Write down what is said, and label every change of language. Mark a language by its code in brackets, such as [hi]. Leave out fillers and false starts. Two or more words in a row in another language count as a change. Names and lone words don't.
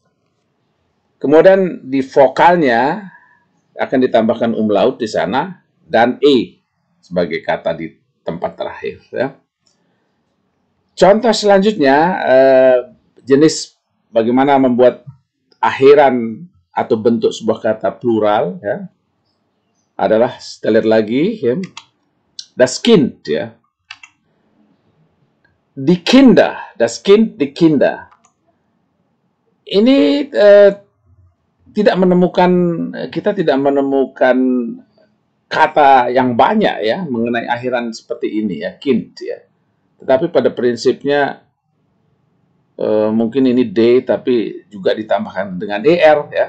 [id] Kemudian di vokalnya akan ditambahkan umlaut di sana, dan E sebagai kata di tempat terakhir, ya. Contoh selanjutnya, jenis bagaimana membuat akhiran atau bentuk sebuah kata plural, ya, adalah, kita lihat lagi, ya, [de] das Kind, ya. Die Kinder, das Kind, die Kinder. [id] Ini kita tidak menemukan kata yang banyak, ya, mengenai akhiran seperti ini, ya, Kind, ya. Tetapi pada prinsipnya mungkin ini D tapi juga ditambahkan dengan ER, ya.